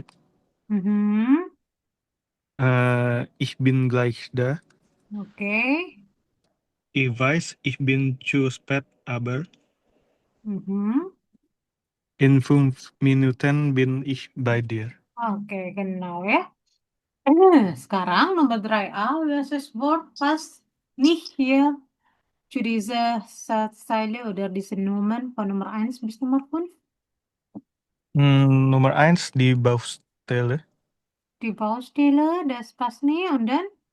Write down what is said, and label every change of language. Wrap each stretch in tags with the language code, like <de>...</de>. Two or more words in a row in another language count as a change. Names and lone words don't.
<de>Mhm. Ich bin gleich da. Okay. Ich weiß, ich bin zu spät, aber Mhm. in 5 Minuten bin ich bei dir.</de> <id>Oke, genau ya. Sekarang nomor 3a,</id> <de>welches Wort passt nicht hier zu dieser Satzzeile oder diesen Nummern von Nummer 1 bis Nummer 5? Nummer 1 die Baustelle. Die Baustelle, das passt nicht. Und dann</de>